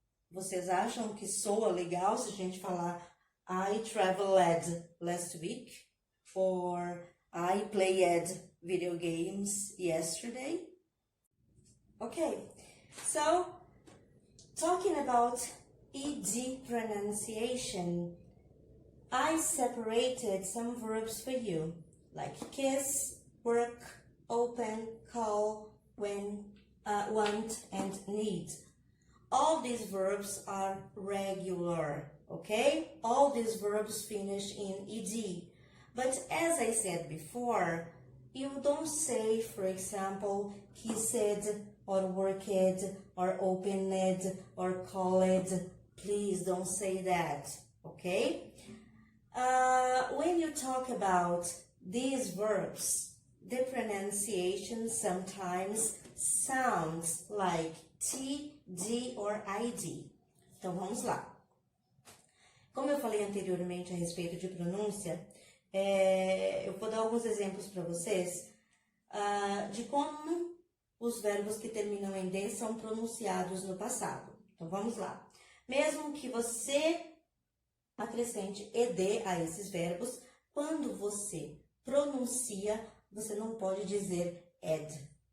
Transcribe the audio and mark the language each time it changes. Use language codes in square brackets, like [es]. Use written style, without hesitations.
[pt] Vocês acham que soa legal se a gente falar [en] I traveled last week? Or I played video games yesterday? Okay, so talking about ED pronunciation, I separated some verbs for you, like kiss, work, open, call, win, want, and need. All these verbs are regular, okay? All these verbs finish in ED. But as I said before, you don't say, for example, kissed, or worked, or opened, or called. Please don't say that, okay? When you talk about these verbs, the pronunciation sometimes sounds like T, D or ID. [pt] Então vamos lá. Como eu falei anteriormente a respeito de pronúncia, eu vou dar alguns exemplos para vocês de como os verbos que terminam em D são pronunciados no passado. Então vamos lá. Mesmo que você acrescente ED a esses verbos, quando você pronuncia, você não pode dizer ed.